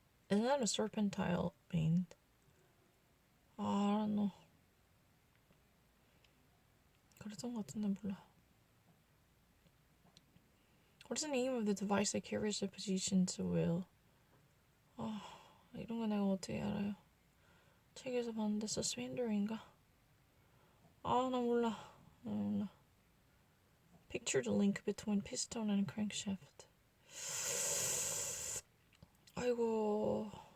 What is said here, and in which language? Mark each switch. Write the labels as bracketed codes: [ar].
[en] Isn't that a serpentine band? I don't know. [ko] 그랬던 것 같은데 몰라. [en] What's the name of the device that carries the position to wheel? [ko] 이런 거 내가 어떻게 알아요? 책에서 봤는데 서스펜더인가? 나 몰라. [en] Picture the link between piston and crankshaft. 아이고.